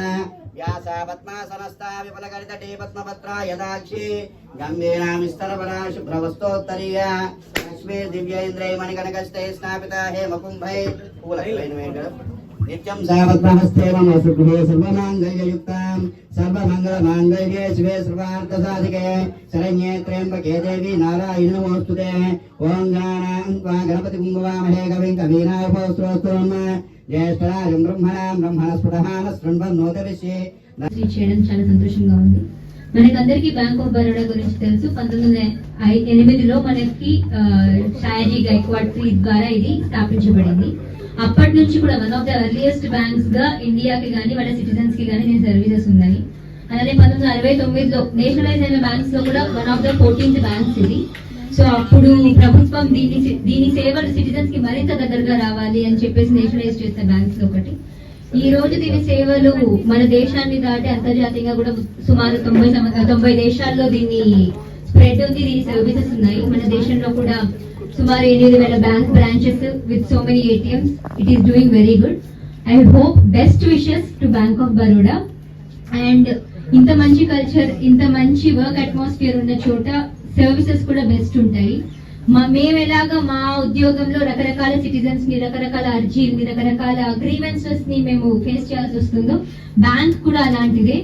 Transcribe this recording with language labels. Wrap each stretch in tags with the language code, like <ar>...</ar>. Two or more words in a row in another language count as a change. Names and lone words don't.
<sa>व्यासा पद्मासनस्था विपुलकरितटे पद्मपत्रा यदाक्षी गम्भीरा विस्तरबला शुभ्रवस्तोत्तरीया लक्ष्मी दिव्येन्द्रै मणिकनकस्ते स्नापिता हेमकुम्भै नित्यं सा पद्महस्ते मम सुगृहे सर्वमाङ्गल्ययुक्तां सर्वमङ्गलमाङ्गल्ये शिवे सर्वार्थसाधिके शरण्ये त्र्यम्बके देवी नारायणी नमोऽस्तुते। ॐ गणपतिं भवामहे कविं कवीनामुपस्रोस्तुम् ज्येष्ठराजं ब्रह्मणस्फुटः शृण्वन्नोतविषे</sa> <te>చేయడం చాలా సంతోషంగా ఉంది. మనకందరికీ బ్యాంక్ ఆఫ్ బరోడా గురించి తెలుసు. 1908లో మనకి షాయజీ గైక్వాడ్ ట్రీ ద్వారా ఇది స్థాపించబడింది. అప్పటి నుంచి కూడా</te> <en>one of the earliest banks</en> <te>గా ఇండియాకి గానీ వాళ్ళ సిటిజన్స్ కి గానీ నేను సర్వీసెస్ ఉన్నాయి. అలానే 1969లో నేషనలైజ్ అయిన బ్యాంక్స్ లో కూడా</te> <en>one of the 14th banks</en> <te>ఇది. సో అప్పుడు ప్రభుత్వం దీని సేవలు సిటిజన్స్ కి మరింత దగ్గరగా రావాలి అని చెప్పేసి నేషనలైజ్ చేసిన బ్యాంక్స్ లో ఒకటి. ఈ రోజు దీని సేవలు మన దేశాన్ని దాటి అంతర్జాతీయంగా కూడా సుమారు 90 దేశాల్లో దీన్ని స్ప్రెడ్ ఉంది. దీని సర్వీసెస్ ఉన్నాయి. మన దేశంలో కూడా సుమారు 8,000</te> <en>bank branches with so many ATMs. It is doing very good. I hope best wishes to Bank of Baroda.</en> <te>అండ్ ఇంత మంచి కల్చర్, ఇంత మంచి</te> <en>work atmosphere</en> <te>ఉన్న చోట సర్వీసెస్ కూడా బెస్ట్ ఉంటాయి. మేము ఎలాగా మా ఉద్యోగంలో రకరకాల సిటిజన్స్ ని, రకరకాల అర్జీలని, రకరకాల గ్రీవెన్సెస్ ని మేము ఫేస్ చేయాల్సి వస్తుందో బ్యాంక్ కూడా అలాంటిదే.</te>